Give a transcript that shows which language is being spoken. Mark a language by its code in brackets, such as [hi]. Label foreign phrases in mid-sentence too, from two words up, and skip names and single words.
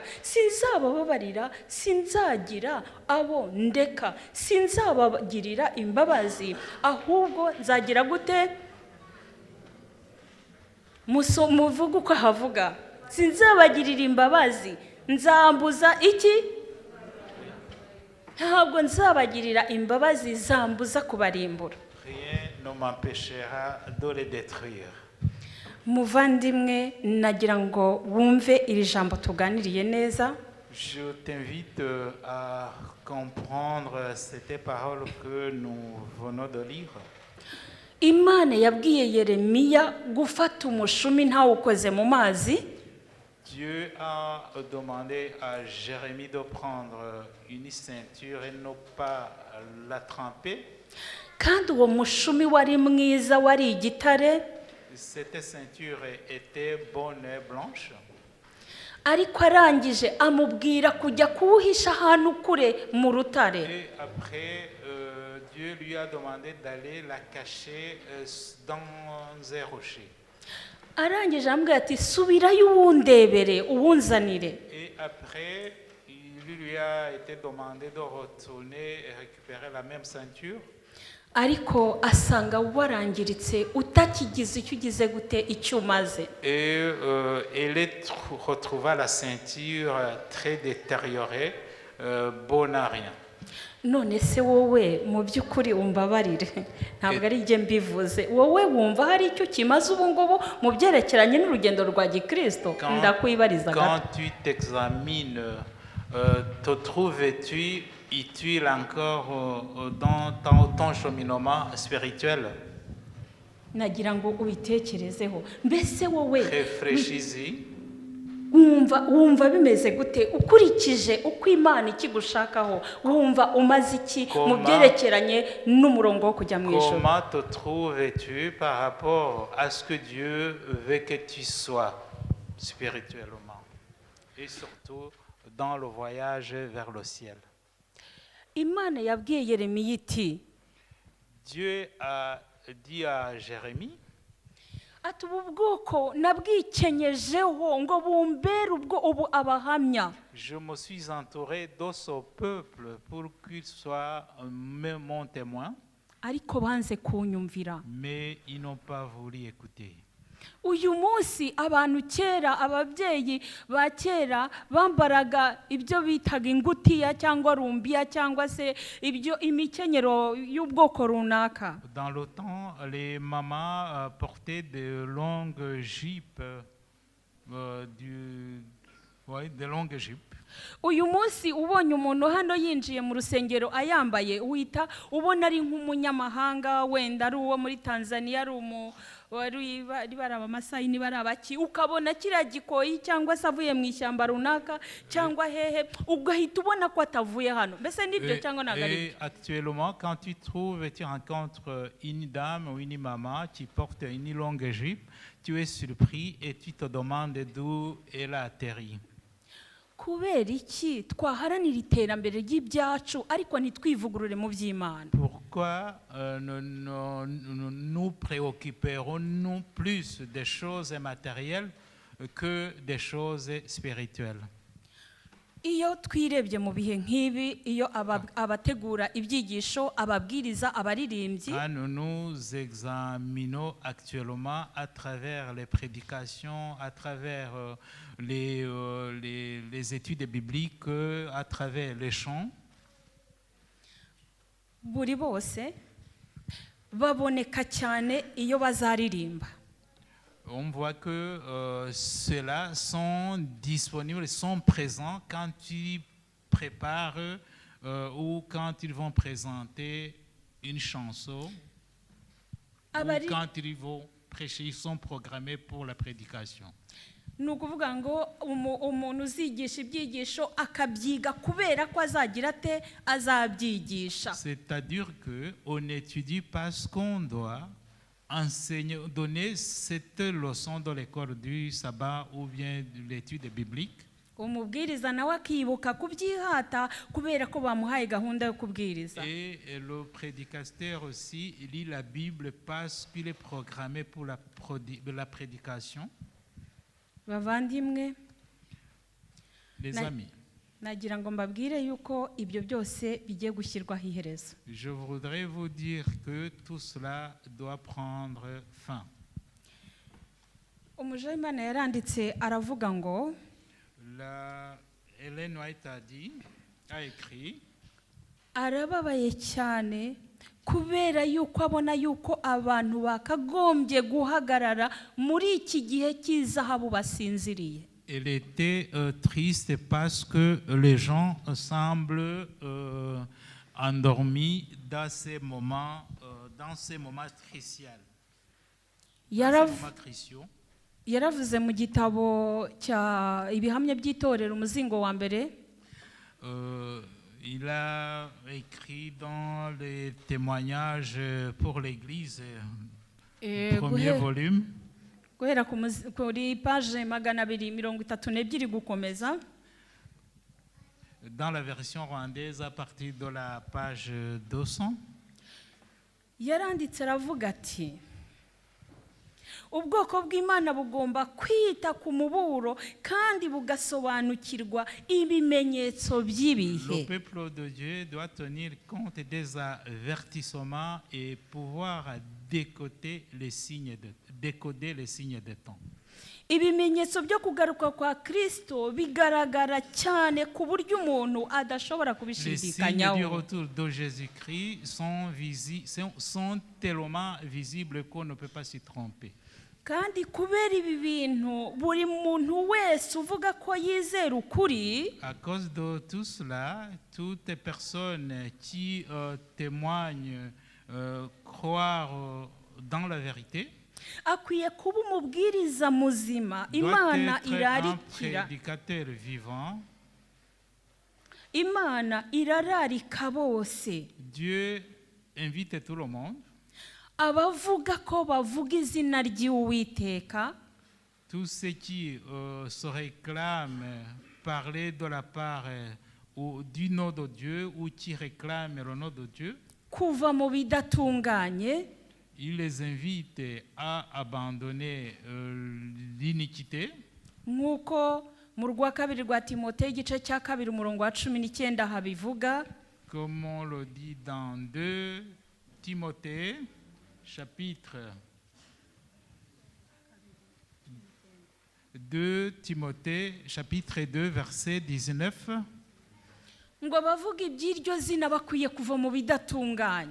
[rw] Sinzabababarira, sinzagira abo ndeka, sinzabagirira imbabazi, ahubwo nzagira gute? Muvuga uko havuga, sinzabagirira imbabazi, nzambuza iki? Ntabwo nzabagirira imbabazi zambuza kubarimbura. [fr] Rien ne m'empêchera de les détruire. [rw] Muvandimwe, nagira ngo wumve iri jambo tuganiriye neza. [fr] Je t'invite à comprendre cette parole que nous venons de lire. [rw] Imana yabwiye Yeremiya gufata umushumi ntawukoze mu mazi. [fr] Dieu a demandé à Jérémie de prendre une ceinture et ne pas la tremper. [rw] Kandi uwo mushumi wari mwiza, wari igitare. [fr] Cette ceinture était bonne et blanche. [rw] Ariko arangije amubwira kujya kuwuhisha ahantu kure mu rutare. [fr] Et après, Dieu lui a demandé d'aller la cacher dans un rocher. [rw] Arangije amubwira ati, subirayo uwundebere uwunzanire. [fr] Et après, il lui a été demandé de retourner et récupérer la même ceinture. [rw] Ariko asanga warangiritse, utakigize icyo ugize gute, icyo umaze. [fr] Et elle retrouva la ceinture très détériorée, bonne à rien. [rw] None se wowe mu by'ukuri umbabarire, ntabwo ari njye mbivuze, wowe wumva hari icyo kimaze ubu ngubu mu byerekeranye n'urugendo rwa gikristo? Ndakwibariza gato. [fr] Quand tu t'examines, te trouves-tu utile encore dans ton cheminement spirituel? [rw] Nagira ngo ubitekerezeho. Mbese wowe [fr] réfléchis-y. [rw] wumva bimeze gute ukurikije uko Imana ikigushakaho? Wumva umaze iki mu byerekeranye n'umurongo wo kujya mu ijuru? [fr] Comment te trouves-tu par rapport à ce que Dieu veut que tu sois spirituellement et surtout dans le voyage vers le ciel? [rw] Imana yabwiye Yeremiya iti, [fr] Dieu a dit à Jérémie, [rw] ati ubu bwoko nabwikenyejeho ngo bumbere ubu abahamya. [fr] Je me suis entouré de ce peuple pour qu'il soit mon témoin. [rw] Ariko banze kunyumvira. [fr] Mais ils n'ont pas voulu écouter. [rw] Uyu munsi abantu kera, ababyeyi ba kera bambaraga ibyo bitaga ingutiya cyangwa rumbiya cyangwa se ibyo imikenyero y'ubwoko runaka. [fr] Dans le temps, les mamans portaient de longues jupes, de longues jupes. [rw] Uyu munsi ubonye umuntu hano yinjiye mu rusengero ayambaye, uhita ubona ari nk'umunyamahanga, wenda ari uwo muri Tanzania, ari baraba Masayi, ni baraba ki, ukabona kiriya gikoyi cyangwa se avuye mu ishyamba runaka cyangwa hehe, ugahita ubona ko atavuye hano. Mbese nibyo cyangwa ntabwo ari byo? [fr] Actuellement, quand tu rencontres une dame ou une maman qui porte une longue jupe, tu es surpris et tu te demandes d'où elle a atterri. [rw] Kubera iki twaharanira iterambere ry'ibyacu ariko ntitwivugurure mu by'Imana? [fr] Pourquoi nous préoccuperons-nous plus des choses matérielles que des choses spirituelles? [rw] iyo twirebye mu bihe nk'ibi iyo abategura ibyigisho ababwiriza abaririmbyi [fr] Nous nous examinons actuellement à travers les prédications, à travers les études bibliques, à travers les chants. [rw] buri bose baboneka cyane iyo bazaririmba. [fr] On voit que ceux-là sont disponibles, sont présents quand ils préparent ou quand ils vont présenter une chanson ou quand ils vont prêcher, ils sont programmés pour la prédication. [rw] Ni ukuvuga ngo umuntu uzigisha ibyigisho akabyiga kubera ko azagira ate azabyigisha. [fr] C'est-à-dire qu'on étudie parce qu'on doit enseigner, donner cette leçon dans l'école du sabbat ou bien de l'étude biblique. [rw] Umubwiriza nawe akibuka kubyihata kubera ko bamuhaye gahunda yo kubwiriza. [fr] Et le prédicateur aussi lit la Bible parce qu'il est programmé pour la prédication. [rw] Bavandimwe, [fr] Les amis, [rw] nagira ngo mbabwire yuko ibyo byose bigiye gushyirwaho iherezo. [fr] je voudrais vous dire que tout cela doit prendre fin. [rw] Umuja w'Imana yaranditse aravuga ngo [fr] Ellen White a écrit, [rw] arababaye cyane kubera yuko abona yuko abantu bakagombye guhagarara muri iki gihe cy'izahabu basinziriye. [fr] elle était triste parce que les gens semblent endormis dans ces moments cruciaux. [rw] Yaravuze mu gitabo cya ibihamya by'itorero umuzingo wa mbere. [fr] Il a écrit dans les témoignages pour l'Église, premier volume. [rw] Guhera kuri page 232 gukomeza. [fr] Dans la version rwandaise, à partir de la page 200. [rw] Yaranditse aravuga ati ubwoko bw'Imana bugomba kwita ku muburo kandi bugasobanukirwa ibimenyetso by'ibihe. [fr] Le peuple de Dieu doit tenir compte des avertissements et pouvoir décoder les signes de temps. [rw] Ibimenyetso byo kugaruka kwa Kristo bigaragara cyane ku buryo umuntu adashobora kubishidikanyaho. [fr] Les signes du retour de Jésus-Christ sont tellement visibles qu'on ne peut pas s'y tromper. [rw] Kandi kubera ibi bintu buri muntu wese uvuga ko yizera ukuri, [fr] à cause de tout cela, toutes les personnes qui témoignent croire dans la vérité [rw] akwiye kuba umubwiriza muzima Imana irarikira. [fr] Prédicateur vivant. [rw] Imana irararika bose. [fr] Dieu invite tout le monde. [rw] Abavuga ko bavuga izina ry'Uwiteka. [fr] Tous ceux qui se réclament parler de la part ou du nom de Dieu ou qui réclament le nom de Dieu. [rw] Kuva mu bidatunganye. [fr] Il les invite à abandonner l'iniquité. [rw] Nk'uko mu rwa kabiri rwa Timoteyo igice cya 2 umurongo wa 19 habivuga. [fr] Comme on le dit dans 2 Timothée chapitre 2 verset 19. [rw] Ngo abavuga iby'iryo zina bakwiye kuva mu bidatunganye.